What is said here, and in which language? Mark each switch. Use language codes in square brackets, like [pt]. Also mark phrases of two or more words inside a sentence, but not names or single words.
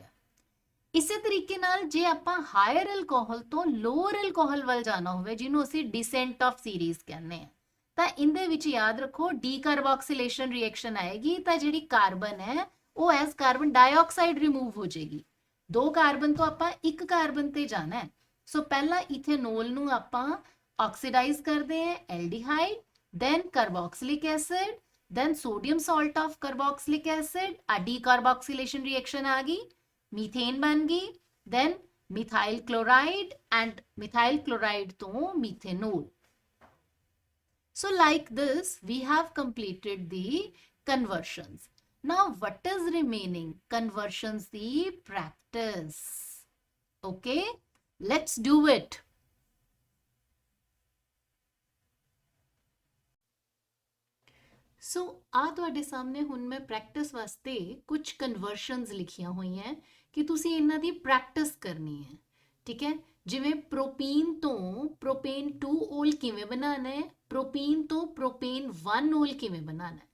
[pa] ਇਸੇ ਤਰੀਕੇ ਨਾਲ ਜੇ ਆਪਾਂ [en] higher alcohol [pa] ਤੋਂ [en] lower alcohol [pa] ਵੱਲ ਜਾਣਾ ਹੋਵੇ, ਜਿਹਨੂੰ ਅਸੀਂ [en] descent of series [pa] ਕਹਿੰਦੇ ਆ, ਤਾਂ ਇਹਦੇ ਵਿੱਚ ਯਾਦ ਰੱਖੋ [en] decarboxylation reaction [pa] ਆਏਗੀ ਤਾਂ ਜਿਹੜੀ ਕਾਰਬਨ ਹੈ ਉਹ [en] as carbon dioxide remove [pa] ਹੋ ਜਾਏਗੀ। 2 ਕਾਰਬਨ ਤੋਂ ਆਪਾਂ 1 ਕਾਰਬਨ ਤੇ ਜਾਣਾ ਹੈ। ਸੋ ਪਹਿਲਾਂ ਇਥੇਨੋਲ ਨੂੰ ਆਪਾਂ ਆਕਸੀਡਾਈਜ਼ ਕਰਦੇ ਆ, [en] aldehyde, then carboxylic acid, then sodium salt of carboxylic acid, a decarboxylation reaction [hi] आ गई, [en] methane [hi] बन गई, [en] then methyl chloride and methyl chloride to methanol. So like this we have completed the conversions. Now what is remaining? Conversions the practice. Okay, let's do it. [pa] ਸੋ ਆ ਤੁਹਾਡੇ ਸਾਹਮਣੇ ਹੁਣ ਮੈਂ ਪ੍ਰੈਕਟਿਸ ਵਾਸਤੇ ਕੁਝ ਕਨਵਰਸ਼ਨਸ ਲਿਖੀਆਂ ਹੋਈਆਂ ਕਿ ਤੁਸੀਂ ਇਹਨਾਂ ਦੀ ਪ੍ਰੈਕਟਿਸ ਕਰਨੀ ਹੈ। ਠੀਕ ਹੈ, ਜਿਵੇਂ ਪ੍ਰੋਪੀਨ ਤੋਂ ਪ੍ਰੋਪੇਨ 2 ਓਲ ਕਿਵੇਂ ਬਣਾਉਣਾ ਹੈ, ਪ੍ਰੋਪੀਨ ਤੋਂ ਪ੍ਰੋਪੇਨ 1 ਓਲ ਕਿਵੇਂ ਬਣਾਉਣਾ ਹੈ।